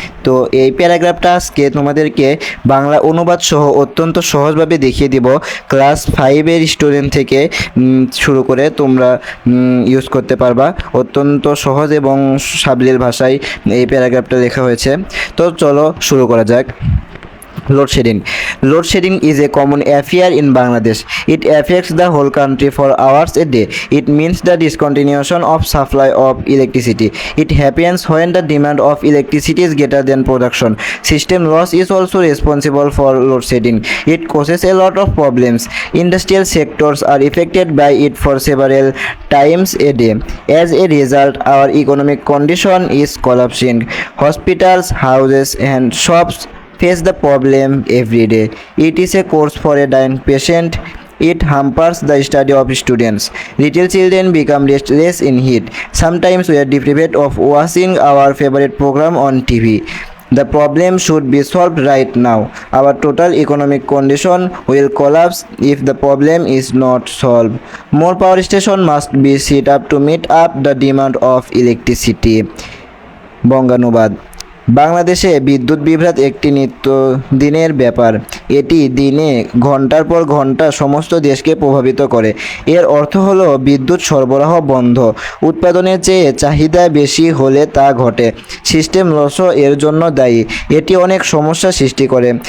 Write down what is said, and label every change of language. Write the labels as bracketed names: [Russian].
[Bangla] তো এই প্যারাগ্রাফটা আজকে তোমাদেরকে বাংলা অনুবাদ সহ অত্যন্ত সহজভাবে দেখিয়ে দিব। ক্লাস 5-এর স্টুডেন্ট থেকে শুরু করে তোমরা ইউজ করতে পারবা। অত্যন্ত সহজ এবং সাবলীল ভাষায় এই প্যারাগ্রাফটা লেখা হয়েছে। তো চলো শুরু করা যাক। [English] Load shedding. Load shedding is a common affair in Bangladesh. It affects the whole country for hours a day. It means the discontinuation of supply of electricity. It happens when the demand of electricity is greater than production. System loss is also responsible for load shedding. It causes a lot of problems. Industrial sectors are affected by it for several times a day. As a result, our economic condition is collapsing. Hospitals, houses, and shops face the problem every day. It is a course for a dying patient. It hampers the study of students. Little children become restless in heat. Sometimes we are deprived of watching our favorite program on TV. The problem should be solved right now. Our total economic condition will collapse if the problem is not solved. More power stations must be set up to meet up the demand of electricity. [Bangla] বঙ্গানুবাদ। বাংলাদেশে বিদ্যুৎ বিভ্রাট একটি নিত্যদিনের ব্যাপার। এটি দিনে ঘন্টার পর ঘন্টা সমস্ত দেশকে প্রভাবিত করে। এর অর্থ হলো বিদ্যুৎ সরবরাহ বন্ধ। উৎপাদনের চেয়ে চাহিদা বেশি হলে তা ঘটে। সিস্টেম লসও এর জন্য দায়ী। এটি অনেক সমস্যা সৃষ্টি করে।